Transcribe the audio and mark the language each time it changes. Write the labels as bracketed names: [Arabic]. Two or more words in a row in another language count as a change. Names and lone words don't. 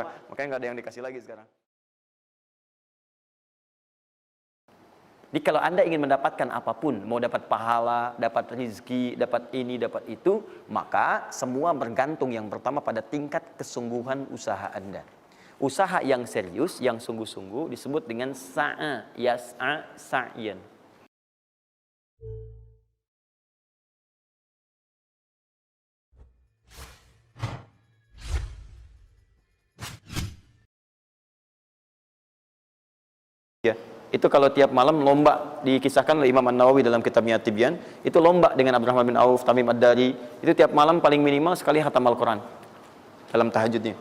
[Indonesian] Makanya nggak ada yang dikasih lagi sekarang. Jadi kalau Anda ingin mendapatkan apapun, mau dapat pahala, dapat rezeki, dapat ini, dapat itu, maka semua bergantung yang pertama pada tingkat kesungguhan usaha Anda. Usaha yang serius, yang sungguh-sungguh disebut dengan [Arabic] سعى يسعى سعيا. [Indonesian] Ya, itu kalau tiap malam lomba, dikisahkan oleh Imam An-Nawawi dalam kitabnya Tibyan, itu lomba dengan Abdurrahman bin Auf, Tamim Ad-Dari, itu tiap malam paling minimal sekali khatam Al-Quran dalam tahajudnya.